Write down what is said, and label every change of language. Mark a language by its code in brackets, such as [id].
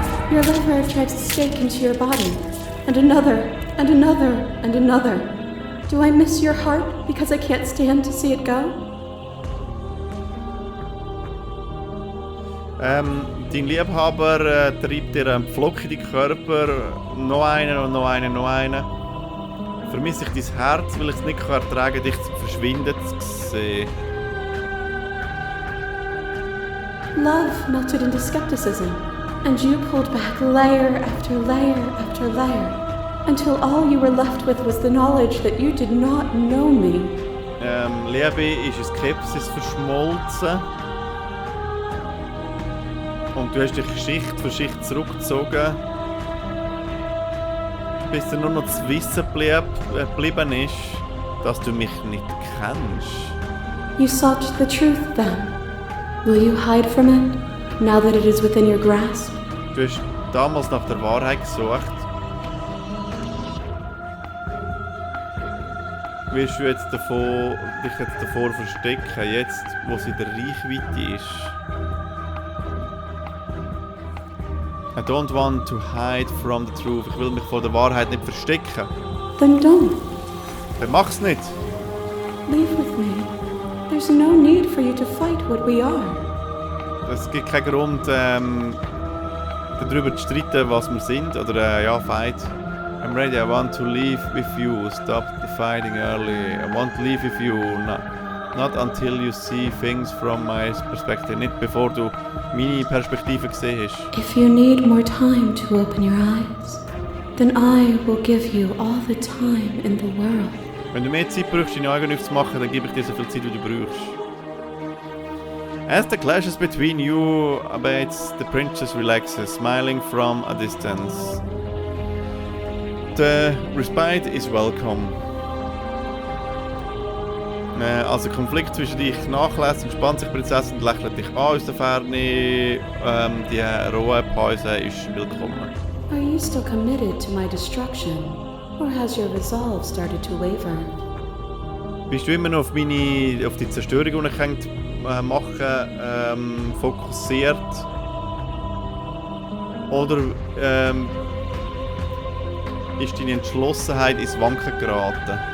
[en] Your liver drives a stake into your body, and another, and another, and another. Do I miss your heart because I can't stand to see it go? [de] Dein Liebhaber treibt dir einen Pflock in den Körper, noch einen und noch einen, noch einen. Vermisse ich dein Herz, weil ich es nicht ertragen kann, dich zu verschwinden zu sehen. [en] Love melted into skepticism, and you pulled back layer after layer after layer, until all you were left with was the knowledge that you did not know me. [de] Liebe ist in Skepsis verschmolzen. Und du hast dich Schicht für Schicht zurückgezogen, bis dir nur noch das Wissen geblieben ist, dass du mich nicht kennst. [en] You sought the truth then. Will you hide from it, now that it is within your grasp? [de] Du hast damals nach der Wahrheit gesucht. Wirst du dich jetzt davor verstecken, jetzt wo sie in der Reichweite ist? [en] I don't want to hide from the truth. [de] Ich will mich vor der Wahrheit nicht verstecken. [en] Then don't. [de] Dann mach's nicht. [en] Leave with me. There's no need for you to fight what we are. [de] Es gibt keinen Grund, darüber zu streiten, was wir sind. Oder ja, [en] fight. I'm ready. I want to leave with you. Stop the fighting early. I want to leave with you. Not until you see things from my perspective. [de] Nicht bevor du meine Perspektive gesehen hast. [en] If you need more time to open your eyes, then I will give you all the time in the world. [de] Wenn du mehr Zeit brauchst, deine Augen aufzumachen, dann gebe ich dir so viel Zeit, wie du brauchst. [en] As the clashes between you abates, the princess relaxes, smiling from a distance. The respite is welcome. [de] Als der Konflikt zwischen dich nachlässt, entspannt sich die Prinzessin und lächelt dich an aus der Ferne. Die Ruhepause ist willkommen. [en] Are you still committed to my destruction, or has your resolve started to waver? [de] Bist du immer noch auf die Zerstörung, die ich machen fokussiert? Oder ist deine Entschlossenheit ins Wanken geraten?